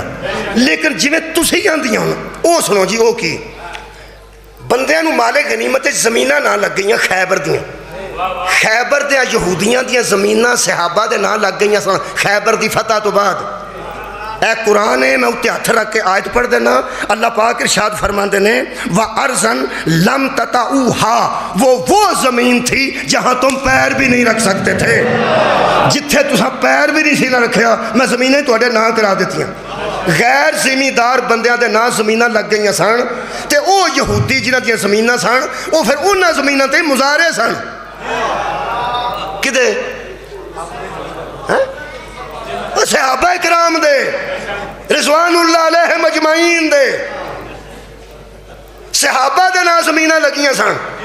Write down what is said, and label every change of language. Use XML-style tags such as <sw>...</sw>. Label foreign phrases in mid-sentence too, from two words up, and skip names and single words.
<pa>لیکن جیویں تسیں آندیاں وہ سنو جی وہ کی بندیاں نوں مال غنیمت زمیناں نہ لگ گئی خیبر دیاں خیبر دے یہودیاں دیاں زمیناں صحابہ دے ناں لگ گئی سن خیبر کی فتح تو بعد. اے قرآن ہے میں اتے ہتھ رکھ کے آیت پڑھ دینا اللہ پاک ارشاد فرماتے نے</pa> <ar>وأرضا لم تطئوها</ar> <ur>وہ زمین تھی جہاں تم پیر بھی نہیں رکھ سکتے تھے.</ur> <pa>جتھے تسا پیر بھی نہیں سی نا رکھا میں زمیناں تہاڈے ناں کرا دتیاں. غیر زمیندار بندیاں دے ناں زمیناں لگ گئی سن تے وہ یہودی جنہاں دیاں زمیناں سن وہ فیر انہاں زمیناں تے مزارے سن کدے صحابہ اکرام دے</pa> <ar>رضوان الله عليهم أجمعين</ar> <pa>دے صحابہ دے ناں زمیناں لگیاں سن.</pa>